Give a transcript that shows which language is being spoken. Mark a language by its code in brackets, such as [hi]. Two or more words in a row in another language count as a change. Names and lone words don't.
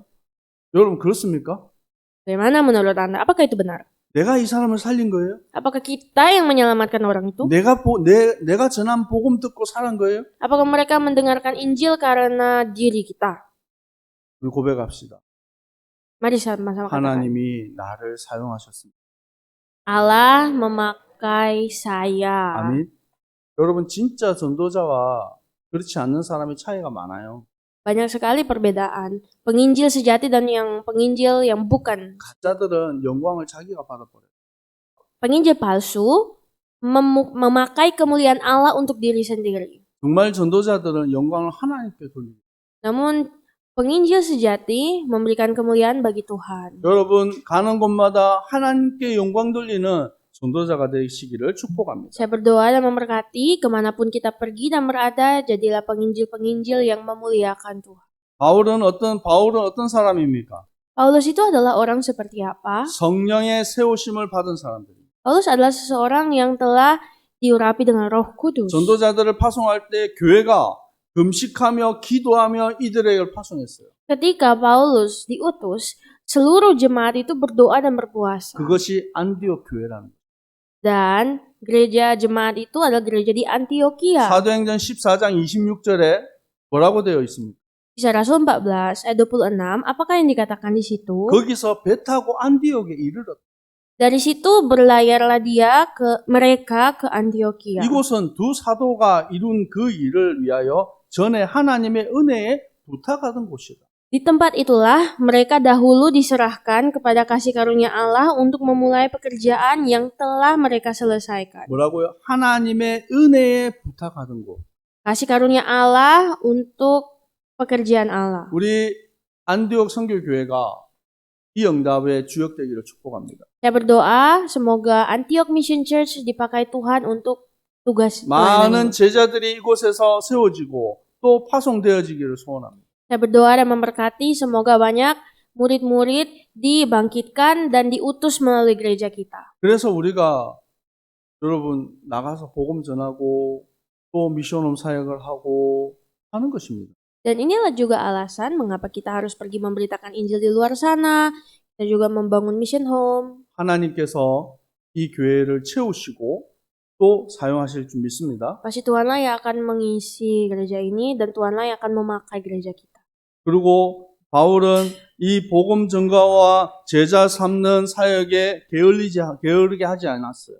[ko] 여러분 그렇습니까? [id] Bagaimana menurut Anda? Apakah itu benar? [ko] 내가 이 사람을 살린 거예요? [id] Apakah kita yang menyelamatkan orang itu? [ko] 내가 전한 복음 듣고 살은 거예요? [id] Apakah mereka mendengarkan Injil karena diri kita? [ko] 우리 고백합시다. [id] Mari sama-sama katakan. [ko] 하나님이 나를 사용하셨습니다. [id] Allah memakai saya. [ko] 아멘. 여러분 진짜 전도자와 그렇지 않는 사람의 차이가 많아요. [id] Banyak sekali perbedaan. Penginjil sejati dan yang penginjil yang bukan. [ko] 가짜들은 영광을 자기가 받아버려요. [id] Penginjil palsu memakai kemuliaan Allah untuk diri sendiri. [ko] 정말 전도자들은 영광을 하나님께 돌립니다. [id] Namun penginjil sejati memberikan kemuliaan bagi Tuhan. [ko] 여러분 가는 곳마다 하나님께 영광 돌리는 전도자가 되시기를 축복합니다. [id] Saya berdoa dan memberkati kemanapun kita pergi dan berada, jadilah penginjil-penginjil yang memuliakan Tuhan. [ko] 바울은 어떤 사람입니까? [id] Paulus itu adalah orang seperti apa? [ko] 성령의 세우심을 받은 사람들입니다. [id] Paulus adalah seseorang yang telah diurapi dengan Roh Kudus. [ko] 전도자들을 파송할 때 교회가 금식하며 기도하며 이들에게 파송했어요. [id] Ketika Paulus diutus, seluruh jemaat itu berdoa dan berpuasa. [ko] 그것이 안디옥 교회라는 거예요. [id] Dan gereja jemaat itu adalah gereja di Antioquia. [ko] 사도행전 14장 26절에 뭐라고 되어 있습니까? [id] Kisah Rasul 14 ayat 26, apakah yang dikatakan di situ? [ko] 거기서 배 타고 안디옥에 이르렀다. [id] Dari situ berlayarlah mereka ke Antioquia. [ko] 이곳은 두 사도가 이룬 그 일을 위하여 전에 하나님의 은혜에 부탁하던 곳이다. [id] Di tempat itulah mereka dahulu diserahkan kepada kasih karunia Allah untuk memulai pekerjaan yang telah mereka selesaikan. [ko] 뭐라고요? 하나님의 은혜에 부탁하던 곳. [id] Kasih karunia Allah untuk pekerjaan Allah. [ko] 우리 안디옥 선교교회가 이 응답의 주역되기를 축복합니다. [id] Saya berdoa semoga Antioch Mission Church dipakai Tuhan untuk tugas [ko] 많은 [id] pelayanan. [ko] 제자들이 이곳에서 세워지고 또 파송되어지기를 소원합니다. [id] Saya berdoa dan memberkati semoga banyak murid-murid dibangkitkan dan diutus melalui gereja kita. [ko] 그래서 우리가 여러분 나가서 복음 전하고 또 미션홈 사역을 하고 하는 것입니다. [id] Dan inilah juga alasan mengapa kita harus pergi memberitakan Injil di luar sana. Kita juga membangun [en] mission home. [ko] 하나님께서 이 교회를 채우시고 또 사용하실 줄 믿습니다. [id] Pasti Tuhanlah yang akan mengisi gereja ini dan Tuhanlah yang akan memakai gereja kita. [ko] 그리고 바울은 이 복음 전가와 제자 삼는 사역에 게으르게 하지 않았어요.